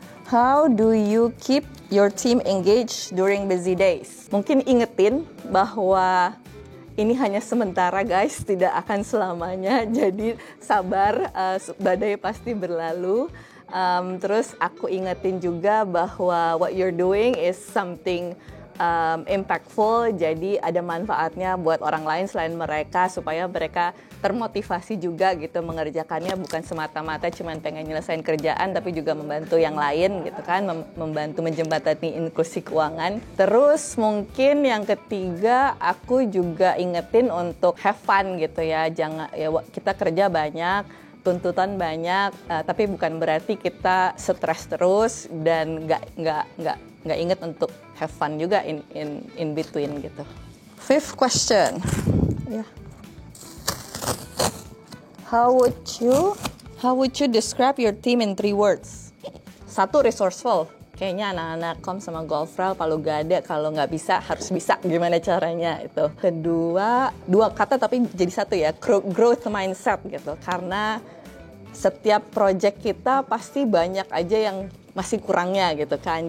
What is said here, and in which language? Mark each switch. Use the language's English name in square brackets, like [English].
[English] How do you keep your team engaged during busy days? [Indonesian] Mungkin ingetin bahwa ini hanya sementara guys, tidak akan selamanya. Jadi sabar, badai pasti berlalu. Terus aku ingetin juga bahwa [English] what you're doing is something [Indonesian] impactful, jadi ada manfaatnya buat orang lain selain mereka, supaya mereka termotivasi juga gitu mengerjakannya, bukan semata-mata cuman pengen nyelesain kerjaan, tapi juga membantu yang lain gitu kan, membantu menjembatani inklusi keuangan. Terus mungkin yang ketiga, aku juga ingetin untuk have fun gitu ya, jangan ya, kita kerja banyak, tuntutan banyak, tapi bukan berarti kita stres terus dan nggak inget untuk have fun juga in between gitu. [English] Fifth question, yeah. How would you describe your team in 3 words? 1, resourceful. [Indonesian] Kayaknya anak-anak kom sama Golfral palu gada, kalau nggak bisa harus bisa, gimana caranya itu. Kedua, 2 kata tapi jadi 1 ya, growth mindset gitu. Karena setiap project kita pasti banyak aja yang masih kurangnya gitu kan.